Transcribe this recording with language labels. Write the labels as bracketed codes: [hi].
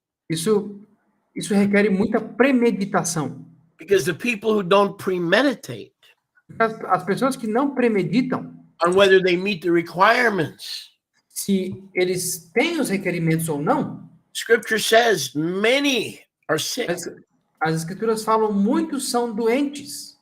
[pt] Isso requer muita premeditação. [en] because the people who don't premeditate [pt] As pessoas que não premeditam [en] on whether they meet the requirements, [pt] se eles têm os requerimentos ou não, [en] Scripture says many are sick, [pt] as escrituras falam muitos são doentes.